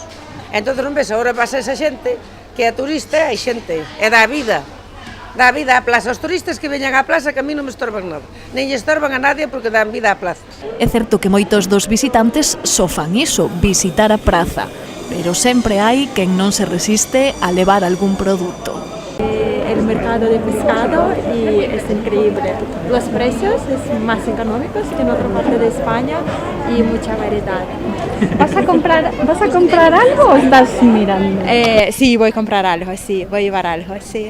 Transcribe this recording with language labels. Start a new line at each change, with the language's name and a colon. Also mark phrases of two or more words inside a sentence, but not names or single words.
Galician: Entón non ves, agora pasa esa xente que é turista e xente, é da vida á plaza. Os turistas que veñan á plaza que a mí non me estorban nada, nin lle estorban a nadie porque dan vida á plaza. É certo que moitos dos visitantes só fan iso, visitar a praza, pero sempre hai quen non se resiste a levar algún produto.
Spanish: El mercado de pescado y es increíble. Los precios es más económicos que en otra parte de España y mucha variedad. ¿Vas a comprar algo o estás mirando? Sí, voy a comprar algo, sí, voy a llevar algo, sí.